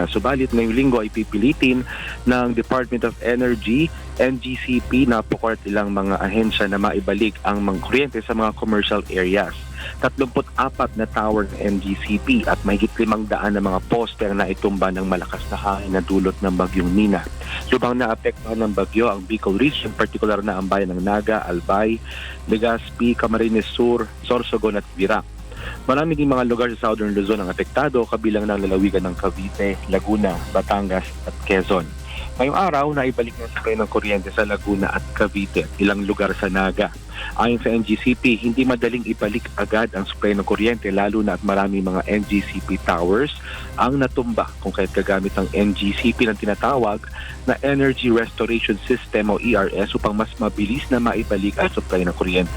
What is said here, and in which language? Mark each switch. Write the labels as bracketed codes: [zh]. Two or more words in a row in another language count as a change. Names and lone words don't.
[tl] Subalit ngayong linggo ay pipilitin ng Department of Energy, NGCP, napukort ilang mga ahensya na maibalik ang mga kuryente sa mga [en] commercial areas. [tl] 34 na tower ng NGCP at mahigit 500 na mga poste ang naitumba ng malakas na hangin na dulot ng bagyong Nina. Lubang naapektuhan ng bagyo ang Bicol Region, partikular na ang bayan ng Naga, Albay, Legazpi, Camarines Sur, Sorsogon at Virac. Marami din mga lugar sa Southern Luzon ang apektado, kabilang ng lalawigan ng Cavite, Laguna, Batangas at Quezon. Ngayong araw, naibalik ng supply ng kuryente sa Laguna at Cavite at ilang lugar sa Naga. Ayon sa NGCP, hindi madaling ibalik agad ang supply ng kuryente lalo na at maraming mga NGCP towers ang natumba kung kaya't gagamit ang NGCP ng tinatawag na Energy Restoration System o ERS upang mas mabilis na maibalik ang supply ng kuryente.